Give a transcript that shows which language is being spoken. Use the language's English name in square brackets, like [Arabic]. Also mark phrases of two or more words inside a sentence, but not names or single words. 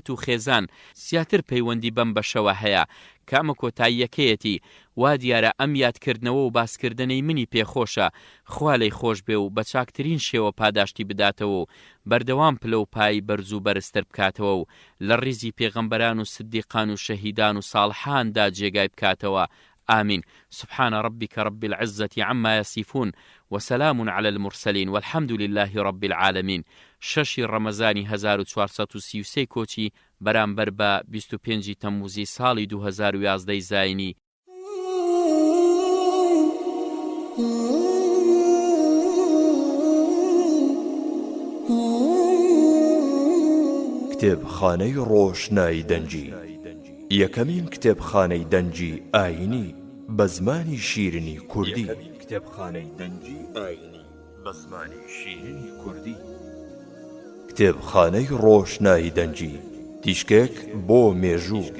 [Central Kurdish] و خێزان زیاتر پەیوەندی بەم بەشەوە هەیە کامە کۆتاییەکەیەتی وا دیارە ئەم یادکردنەوە و باسکردنەی منی پێخۆشە خوا لەی خۆش بێ و بە چاکترین شێوە پاداشتی بداتەوە و بەردەوام پلە و پای بەرز و بەرزتر بکاتەوە و لە ڕیزی پێغەمبەران و سدیقان و شەهیدان و ساڵحاندا جێگای بکاتەوە [Arabic] آمين سبحان ربك رب العزة عما يصفون وسلام على المرسلين والحمد لله رب العالمين [Central Kurdish] شەشی ڕەمەزانی 1433 کۆچی بەرامبەر بە 25 تەمووزی ساڵی 2011 زاینی کتێبخانەی ڕۆشنایی دەنجی یەکەمین کتێبخانەی دەنجی ئاینی بە زمانی شیرینی کوردی کتێبخانەی دەنجی ئاینی بە زمانی شیرینی کوردی کتێبخانەی ڕۆشنایی دەنجی تیشکێک بۆ مێژوو